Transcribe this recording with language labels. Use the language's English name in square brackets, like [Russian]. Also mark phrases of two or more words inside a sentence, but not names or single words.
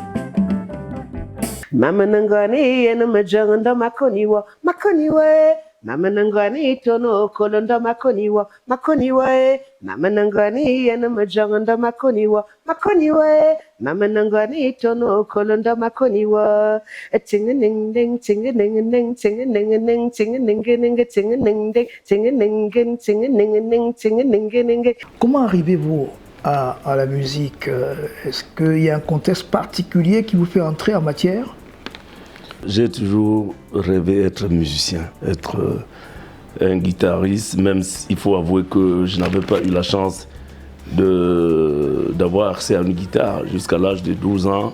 [French] Mama nangani ena majanga makoniwa Mama nangani tono kolondo makoniwa Mama nangani ena majanga makoniwa Mama nangani tono kolondo makoniwa Tinga-ning ding tinga-ning-ning tinga-ning-ning tinga-ning-ning tinga-ning-ding tinga-ning-ning tinga-ning-ning tinga-ning-ning. Comment arrivez-vous à la musique? Est-ce qu'il y a un contexte particulier qui vous fait entrer en matière? J'ai toujours rêvé d'être musicien, être un guitariste, même s'il faut avouer que je n'avais pas eu la chance d'avoir accès à une guitare jusqu'à l'âge de 12 ans.